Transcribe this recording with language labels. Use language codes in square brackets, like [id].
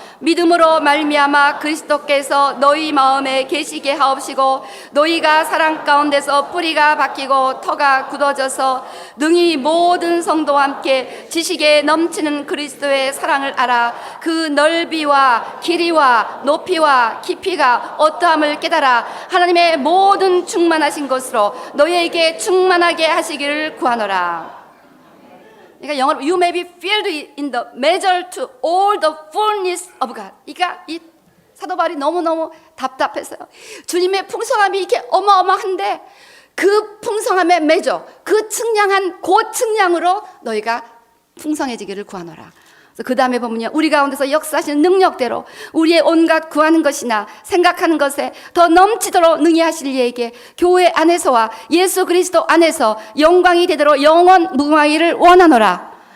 [ko] 믿음으로 말미암아 그리스도께서 너희 마음에 계시게 하옵시고 너희가 사랑 가운데서 뿌리가 박히고 터가 굳어져서 능히 모든 성도와 함께 지식에 넘치는 그리스도의 사랑을 알아 그 넓이와 길이와 높이와 깊이가 어떠함을 깨달아 하나님의 모든 충만하신 것으로 너희에게 충만하게 하시기를 구하노라. 그러니까 영어로 [en] you may be filled in the measure to all the fullness of God. [ko] 그러니까 이 사도 바울이 너무너무 답답했어요. 주님의 풍성함이 이렇게 어마어마한데 그 풍성함의 measure, 그 측량한 고측량으로 너희가 풍성해지기를 구하노라. 그 다음에 보면요, 우리 가운데서 역사하시는 능력대로 우리의 온갖 구하는 것이나 생각하는 것에 더 넘치도록 능히 하실 이에게 교회 안에서와 예수 그리스도 안에서 영광이 되도록 영원 무궁하기를 원하노라.